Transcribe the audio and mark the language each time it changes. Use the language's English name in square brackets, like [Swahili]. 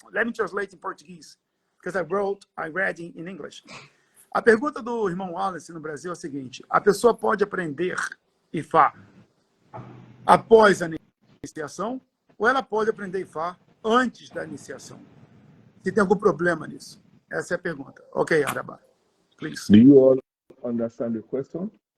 [English] Let me translate in Portuguese, because I read in English. [Portuguese] A pergunta do irmão Wallace no Brasil é a seguinte: a pessoa pode aprender Ifá após a iniciação, ou ela pode aprender Ifá antes da iniciação? Se tem algum problema nisso? Essa é a pergunta. Ok, Arabá, please. [English] Do you all understand the question?